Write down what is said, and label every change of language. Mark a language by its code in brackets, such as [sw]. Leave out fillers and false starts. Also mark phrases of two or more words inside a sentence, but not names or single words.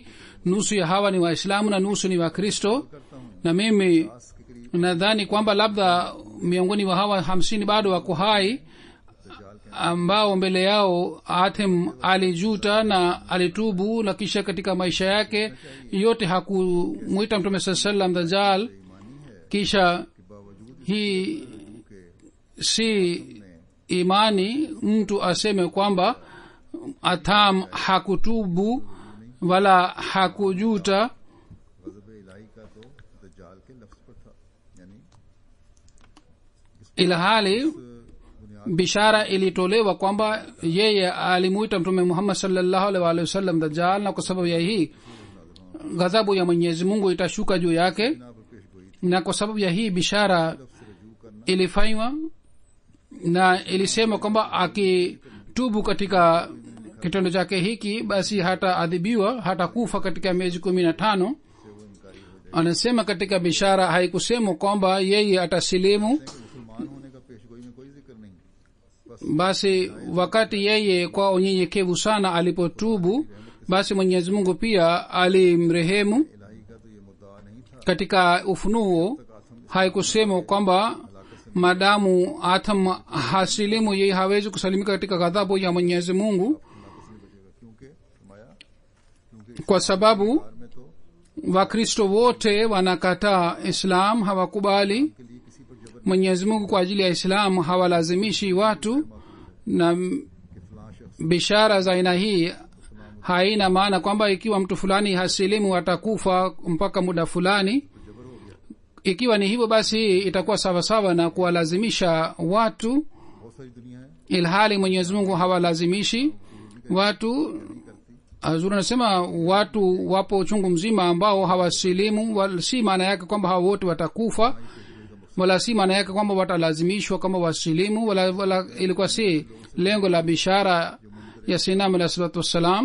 [sw] Nusu ya hawa ni Waislamu na nusu ni Wakristo. Na mimi nadhani kwamba labda miongoni wa hawa 50 bado wako hai, ambao mbele yao Atham alijuta na alitubu, na kisha katika maisha yake yote hakumuita mtume [ar] صلى الله عليه وسلم [sw] dajjal. Kisha hii si imani mtu aseme kwamba Atham hakutubu wala hakujuta, [ur] غضب الٰہی کا تو دجال کے لفظ پر تھا، یعنی [sw] ilhali bishara ilitolewa kwamba yeye alimuita mtume Muhammad [ar] صلى الله عليه وسلم [sw] dajjal, na kwa sababu ya hii ghadhabu ya Mwenyezi Mungu itashuka juu yake. Na kwa sababu ya hii bishara ilifanywa na ilisema kwamba akitubu katika kitendo chake hiki basi hataadhibiwa, hatakufa katika miezi 15. Anasema katika bishara haikusema kwamba yeye atasilimu. [ur] مسلمان ہونے کا پیشگوئی میں کوئی ذکر نہیں. [sw] Basi wakati yeye kwa unyenyekevu sana alipotubu, basi Mwenyezi Mungu pia alimrehemu. [ur] الٰہی کا تو یہ مدعا نہیں تھا. [sw] Katika Ufunuo haikusema kwamba madamu Atham hasilimu yeye hawezi kusalimika katika ghadhabu ya Mwenyezi Mungu, [ur] کیونکہ فرمایا [sw] kwa sababu [ur] میں تو [sw] Wakristo wote wanakataa Islam, hawakubali [ur] کے لیے کسی پر جبر [sw] Mwenyezi Mungu kwa ajili ya Islam, hawalazimishi watu. Na [ur] کے فلاں شخص [sw] bishara za aina hii haina maana kwamba ikiwa mtu fulani hasilimu atakufa mpaka muda fulani. Ikiwa ni hivyo, basi itakuwa sawasawa na kuwalazimisha watu, [ur] بہت ساری دنیا ہے [sw] ilhali Mwenyezi Mungu hawalazimishi watu. Hazur anasema watu wapo chungu mzima ambao hawasilimu, si maana yake kwamba hao wote watakufa, wala si maana yake kwamba watalazimishwa kama wasilimu, wala ilikuwa si lengo la bishara ya Sayyidina [ar] عليه الصلاة والسلام.